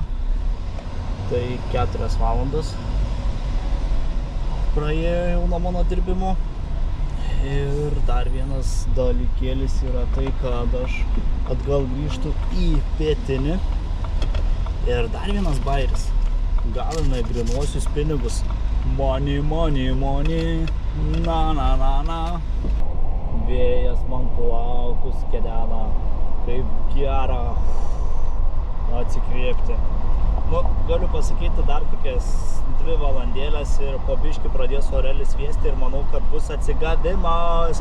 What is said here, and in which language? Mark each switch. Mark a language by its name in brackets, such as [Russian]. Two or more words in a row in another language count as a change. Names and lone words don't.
[Lithuanian] Tai 4 valandas praėjo jau nuo mano dirbimo. Ir dar vienas dalykėlis yra tai, kad aš atgal grįžtu į pietinį. Ir dar vienas bairis. Galime grynuosius pinigus. [English] Money, money, money. Na, na, na, na. [Lithuanian] Vėjas man plaukus kedena. Kaip gera atsikvėpti. Galiu pasakyti dar kokias 2 valandėlės ir po biškį pradės orelis sviesti ir manau, kad bus atsigavimas.